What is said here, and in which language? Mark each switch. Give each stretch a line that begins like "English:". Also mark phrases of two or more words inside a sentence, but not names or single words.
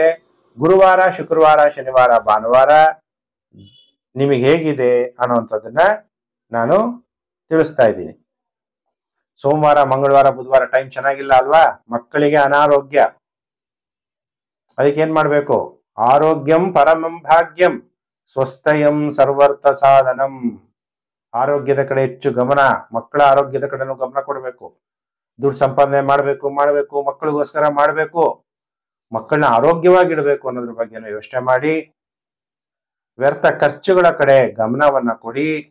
Kannada: ಗುರುವಾರ, ಶುಕ್ರವಾರ, ಶನಿವಾರ, ಭಾನುವಾರ ನಿಮಗೆ ಹೇಗಿದೆ ಅನ್ನುವಂಥದ್ದನ್ನ ನಾನು ತಿಳಿಸ್ತಾ ಇದ್ದೀನಿ. ಸೋಮವಾರ, ಮಂಗಳವಾರ, ಬುಧವಾರ ಟೈಮ್ ಚೆನ್ನಾಗಿಲ್ಲ ಅಲ್ವಾ? ಮಕ್ಕಳಿಗೆ ಅನಾರೋಗ್ಯ. ಅದಕ್ಕೆ ಏನ್ ಮಾಡ್ಬೇಕು?
Sanskrit: ಆರೋಗ್ಯಂ ಪರಮಂ ಭಾಗ್ಯಂ ಸ್ವಸ್ಥಯಂ ಸರ್ವರ್ಥ ಸಾಧನಂ.
Kannada: ಆರೋಗ್ಯದ ಕಡೆ ಹೆಚ್ಚು ಗಮನ, ಮಕ್ಕಳ ಆರೋಗ್ಯದ ಕಡೆನೂ ಗಮನ ಕೊಡಬೇಕು. ದುಡ್ಡು ಸಂಪಾದನೆ ಮಾಡಬೇಕು, ಮಕ್ಕಳಿಗೋಸ್ಕರ ಮಾಡಬೇಕು. ಮಕ್ಕಳನ್ನ ಆರೋಗ್ಯವಾಗಿಡಬೇಕು ಅನ್ನೋದ್ರ ಬಗ್ಗೆ ಯೋಚನೆ ಮಾಡಿ. ವ್ಯರ್ಥ ಖರ್ಚುಗಳ ಕಡೆ ಗಮನವನ್ನ ಕೊಡಿ.